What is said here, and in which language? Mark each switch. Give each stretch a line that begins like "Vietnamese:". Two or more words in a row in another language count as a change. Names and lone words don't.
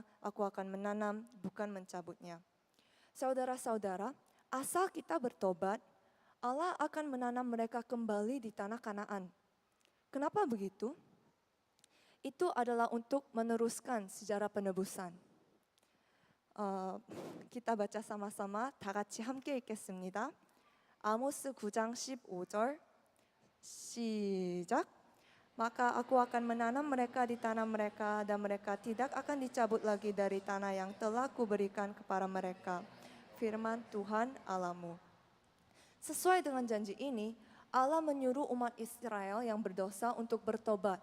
Indonesian: Aku akan menanam, bukan mencabutnya. Saudara-saudara, asal kita bertobat, Allah akan menanam mereka kembali di tanah Kanaan. Kenapa begitu? Itu adalah untuk meneruskan sejarah penebusan. kita baca sama-sama
Korean: 다 같이 함께 읽겠습니다. 아모스 9장 15절 시작.
Indonesian: Maka aku akan menanam mereka di tanah mereka dan mereka tidak akan dicabut lagi dari tanah yang telah kuberikan kepada mereka. Firman Tuhan Allahmu. Sesuai dengan janji ini, Allah menyuruh umat Israel yang berdosa untuk bertobat.